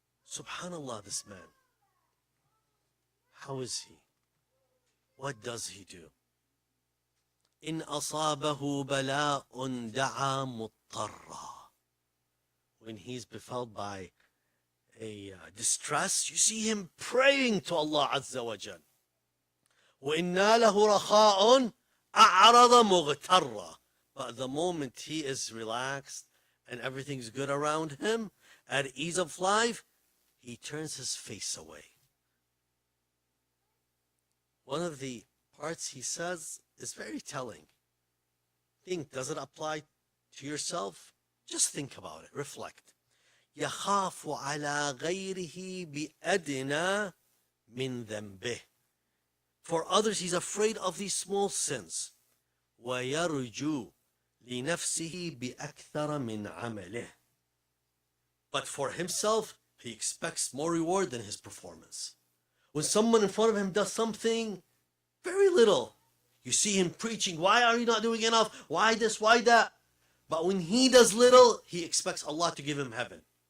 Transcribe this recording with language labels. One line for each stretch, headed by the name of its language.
English: Subhanallah, this man. How is he? What does he do?
Arabic: إن أصابه بلاء دعا مضطرا.
English: When he's befallen by a distress, you see him praying to Allah Azza wa Jal.
Arabic: وإن ناله رخاء أعرض مغترا.
English: But the moment he is relaxed and everything's good around him, at ease of life, he turns his face away. One of the parts he says is very telling. Think, does it apply to yourself? Just think about it, reflect.
Arabic: يخاف على غيره بأدنى من ذنبه.
English: For others, he's afraid of these small sins.
Arabic: ويرجو لنفسه بأكثر من عمله.
English: But for himself, he expects more reward than his performance. When someone in front of him does something very little, you see him preaching, why are you not doing enough? Why this, why that? But when he does little, he expects Allah to give him heaven.